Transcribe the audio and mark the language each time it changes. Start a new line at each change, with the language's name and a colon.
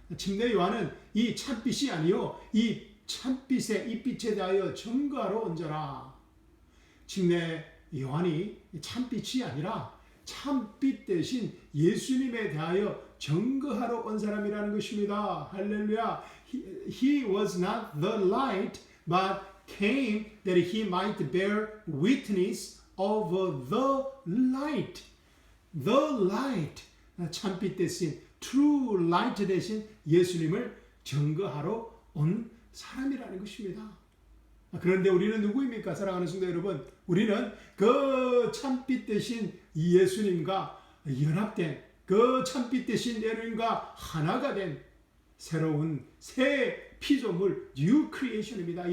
Korean: 침례 요한은 이 참빛이 아니요, 이 참빛의 이 빛에 대하여 증거하러 온 자라. 침례 요한이 참빛이 아니라 참빛 대신 예수님에 대하여 증거하러 온 사람이라는 것입니다. 할렐루야.
English: He was not the light, but came that he might bear witness of the light. The light.
Korean: 참빛 대신 true light 대신 예수님을 증거하러 온 사람이라는 것입니다. 그런데 우리는 누구입니까? 사랑하는 성도 여러분, 우리는 그 참빛 대신 예수님과 연합된, 그 참빛 대신 예수님과 하나가 된 새로운 새 피조물 뉴 크리에이션입니다.